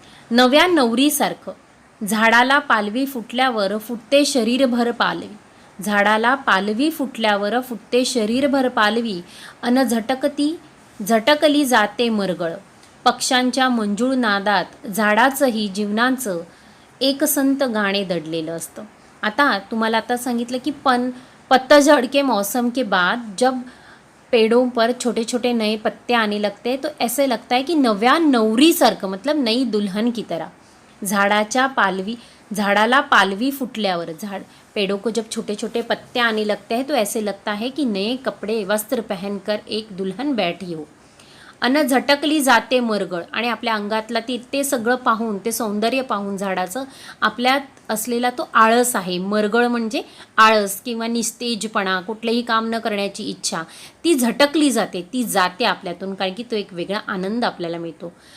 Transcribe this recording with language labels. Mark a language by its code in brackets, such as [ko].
[mr] नव्या नवरीसारखं झाडाला पालवी फुटल्यावर फुटते शरीरभर पालवी. झाडाला पालवी फुटल्यावर फुटते शरीरभर पालवी अन झटकली जाते मरगळ. पक्ष्यांच्या मंजूळ नादात झाडाचंही जीवनाचं एकसंत गाणे दडलेलं असतं. आता तुम्हाला आता सांगितलं की [hi] पतझड़ के मौसम के बाद जब पेड़ों पर छोटे छोटे नए पत्ते आने लगते हैं तो ऐसे लगता है कि [mr] नव्या नवरीसारखं, [hi] मतलब नई दुल्हन की तरह. [mr] झाडाला पालवी फुटल्यावर [hi] पेड़ों को जब छोटे छोटे पत्ते आने लगते हैं तो ऐसे लगता है कि नए कपड़े वस्त्र पहनकर एक दुल्हन बैठी हो. [mr] अन झटकली जाते मरगळ, आणि आपल्या अंगातला ते सगळं पाहून, ते सौंदर्य पाहून झाडाचं आपल्यात असलेला तो आळस आहे. मरगळ म्हणजे आळस किंवा निस्तेजपणा, कुठलंही काम न करण्याची इच्छा, ती झटकली जाते, ती जाते आपल्यातून, कारण की तो एक वेगळा आनंद आपल्याला मिळतो.